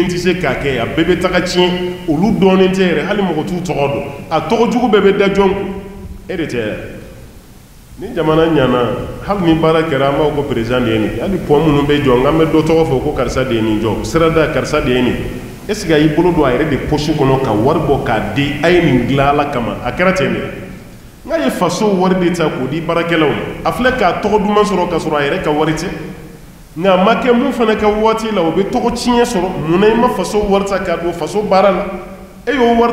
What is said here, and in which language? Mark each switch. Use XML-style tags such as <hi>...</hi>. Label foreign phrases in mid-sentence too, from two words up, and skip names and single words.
<bm>tɛ se k'a kɛ a bɛɛ bɛ taga tiɲɛ olu dɔɔnin tɛ yɛrɛ hali mɔgɔ t'u tɔgɔ dɔn a tɔgɔ jugu bɛɛ bɛ da jɔn kun e de tɛ ni jamana ɲana hali ni baara kɛra an b'a fɔ ko président de ye nin hali pɔn minnu bɛ jɔ nka an bɛ dɔ tɔgɔ fɔ ko karisa de ye nin jɔ sirada karisa de ye nin</bm> <fr>est ce que</fr> <bm>a y'i bolo don a yɛrɛ de poche kɔnɔ ka wari bɔ k'a di a ye nin dilan ala kama a kɛra ten de n'a ye faso wari de ta k'o di baarakɛlaw ma a filɛ k'a tɔgɔ duman sɔrɔ k'a sɔrɔ a yɛrɛ ka wari tɛ nka a ma kɛ mun fana ka waati la o bɛ tɔgɔ tiɲɛ sɔrɔ munna i ma faso wari ta k'a don faso baara la e y'o wari</bm>